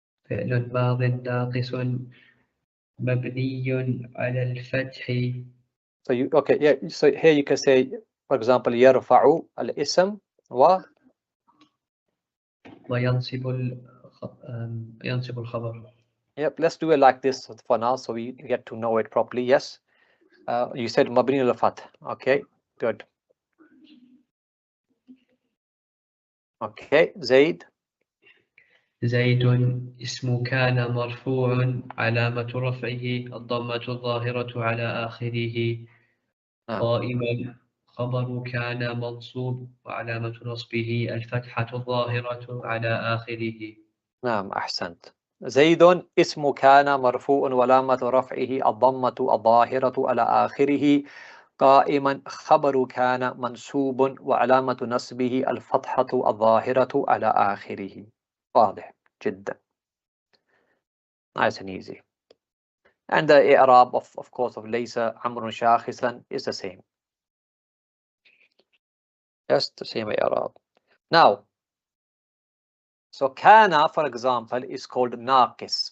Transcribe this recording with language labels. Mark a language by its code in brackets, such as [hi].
[ar] فعل ماض ناقص مبني على الفتح. [en] So you, okay, yeah, so here you can say, for example, [ar] يرفع الاسم وينصب ينصب الخبر. [en] Yep, let's do it like this for now so we get to know it properly. Yes. You said [ar] مبني على الفتح. [en] Okay, good. Okay, زيد. [ar] زيد اسم كان مرفوع علامة رفعه الضمة الظاهرة على آخره. قائما خبر كان منصوب وعلامة نصبه الفتحة الظاهرة على آخره. نعم أحسنت. زيد اسم كان مرفوع وعلامة رفعه الضمة الظاهرة على آخره. قائما خبر كان منصوب وعلامة نصبه الفتحة الظاهرة على آخره. واضح جدا. [en] Nice and easy. And the i'rab of course of [ar] ليس عمرو شاخصا [en] is the same. Just the same i'rab. Now, so kana, for example, is called naqis.